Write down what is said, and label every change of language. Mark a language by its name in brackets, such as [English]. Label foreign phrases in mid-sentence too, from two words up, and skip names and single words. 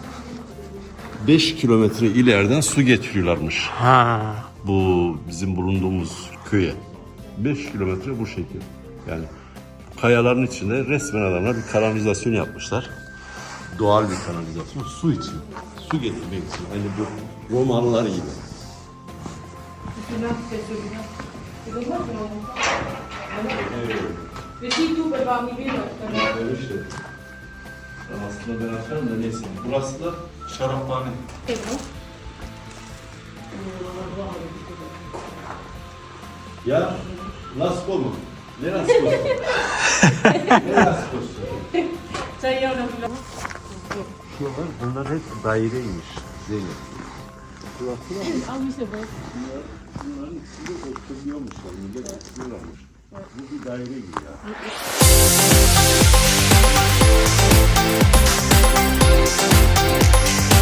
[Turkish] 5 kilometre ileriden su getiriyorlarmış. Ha. Bu bizim bulunduğumuz köye. 5 kilometre bu şekil. Yani kayaların içinde resmen adamlar bir kanalizasyon yapmışlar. Doğal bir kanalizasyon. Su için. Su getirmek için. Hani bu Romalılar gibi. [French] Mais si tout peut pas arriver là. [Turkish] Evet işte. Aslında ben açarım da neyse. Burası da şaraphane. [French] C'est bon. [Turkish] Ya Lasko mu? Ne Lasko'su? Ne Lasko'su? [French] Ça y est, on a vu là. [Turkish] Şuralar bunlar hep daireymiş. Zeynep. [French] Ah oui, c'est vrai. [Turkish] Bunların içinde oturuyormuşlar, millet oturuyorlarmış. Bu bir daire gibi ya.